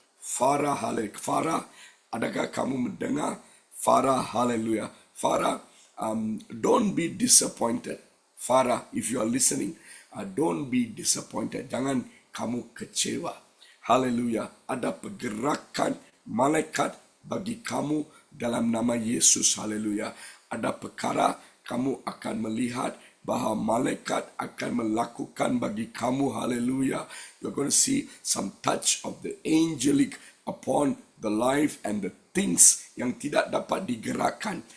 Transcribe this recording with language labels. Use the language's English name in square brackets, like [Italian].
[Malay] Farah, adakah kamu mendengar? Farah, hallelujah. [English] Farah, don't be disappointed. Farah, if you are listening, don't be disappointed. [Malay] Jangan kamu kecewa. Haleluya. Ada pergerakan malaikat bagi kamu dalam nama Yesus. Haleluya. Ada perkara kamu akan melihat bahawa malaikat akan melakukan bagi kamu. Haleluya. [English] You're going to see some touch of the angelic upon the life and the things [Malay] yang tidak dapat digerakkan.